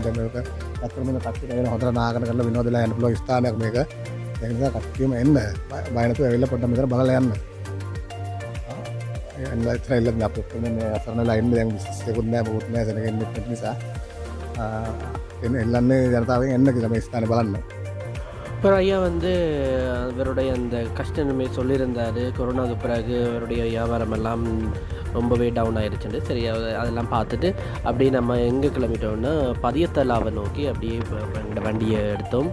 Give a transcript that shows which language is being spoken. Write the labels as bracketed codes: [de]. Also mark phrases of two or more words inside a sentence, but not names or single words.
[si] දැන් මේක ඇත්තටම මේ කට්ටිය ඇවිල්ලා හොඳට නාගන කරලා විනෝදලා යන්න පුළුවන් ස්ථානයක් මේක. ඒ නිසා කට්ටියම එන්න බය නැතුව ඇවිල්ලා පොඩ්ඩක් මෙතන බලලා යන්න. එන්න ඉතින් ඉල්ලන්නේ අපිට මේ අසරණලා ඉන්නේ දැන් විශේෂ එකකුත් නැහැ මොකුත් නැහැ සෙනගෙන්නේ නැති නිසා. එල්ලන්නේ ජනතාවෙන් එන්න කියලා මේ ස්ථානේ බලන්න. [ta] இப்போ ஐயா வந்து அவருடைய அந்த கஷ்டமே சொல்லியிருந்தார். கொரோனாவுக்கு பிறகு அவருடைய வியாபாரம் எல்லாம் ரொம்பவே டவுன் ஆயிடுச்சுட்டு சரி அதெல்லாம் பார்த்துட்டு அப்படியே நம்ம எங்கே கிளம்பிட்டோம்னா பதியத்தலாவை நோக்கி அப்படியே எங்களோட வண்டியை எடுத்தோம்.